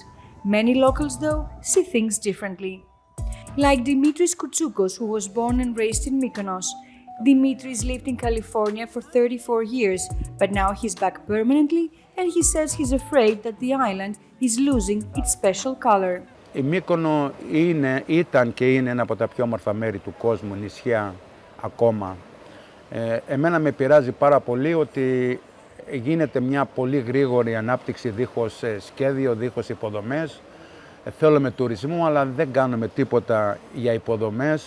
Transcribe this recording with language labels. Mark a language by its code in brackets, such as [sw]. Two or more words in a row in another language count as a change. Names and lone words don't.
[en] Many locals, though, see things differently. Like Dimitris Koutsoukos, who was born and raised in Mykonos. Dimitris lived in California for 34 years, but now he's back permanently, and he says he's afraid that the island is losing its special color. [el] Η Μύκονο ήταν και είναι ένα από τα πιο όμορφα μέρη του κόσμου, νησιά ακόμα. Εμένα με πειράζει πάρα πολύ ότι γίνεται μια πολύ γρήγορη ανάπτυξη δίχως σχέδιο, δίχως υποδομές. Θέλουμε τουρισμό, αλλά δεν κάνουμε τίποτα για υποδομές.